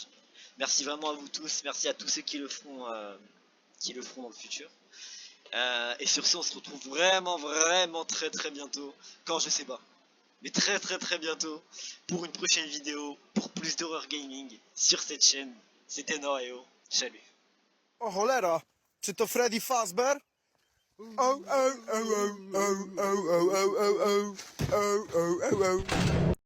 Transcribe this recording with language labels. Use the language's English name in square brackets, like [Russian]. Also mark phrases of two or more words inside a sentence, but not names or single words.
[French] Merci vraiment à vous tous. Merci à tous ceux qui le feront dans le futur. Et sur ce, on se retrouve vraiment très bientôt. Quand je sais pas. Mais très bientôt. Pour une prochaine vidéo. Pour plus d'horreur gaming. Sur cette chaîne. C'était Norayo. Salut. [Polish] Oh cholera! Czy to Freddy Fazbear? Oh, oh, oh, oh, oh, oh, oh, oh, oh, oh, oh, oh, oh, oh.